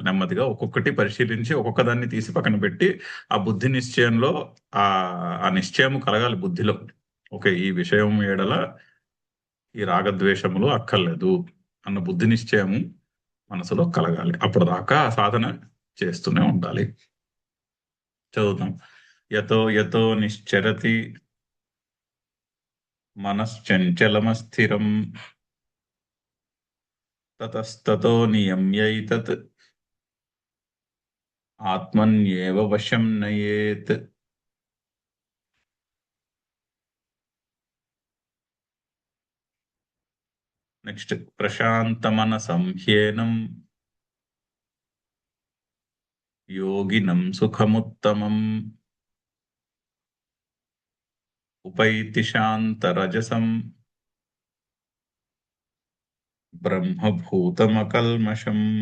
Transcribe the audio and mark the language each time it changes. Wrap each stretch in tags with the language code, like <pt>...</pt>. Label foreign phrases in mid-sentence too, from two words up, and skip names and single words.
<te>నెమ్మదిగా ఒక్కొక్కటి పరిశీలించి ఒక్కొక్క దాన్ని తీసి పక్కన పెట్టి ఆ బుద్ధి నిశ్చయంలో ఆ నిశ్చయము కలగాలి బుద్ధిలో. ఓకే, ఈ విషయం ఎడల ఈ రాగద్వేషములు అక్కర్లేదు అన్న బుద్ధి నిశ్చయము మనసులో కలగాలి. అప్పుడు దాకా సాధన చేస్తూనే ఉండాలి. చదువుతాం.</te> <sa>యతో యతో నిశ్చరతి మనశ్చంచలమస్థిరం తతస్తతో నియమ్యైతత్ ఆత్మన్యేవ వశం నయేత్. నెక్స్ట్, ప్రశాంతమనసం హ్యేనం యోగినం సుఖముత్తమం ఉపైతి శాంతరజసం బ్రహ్మభూతమకల్మషం.</sa>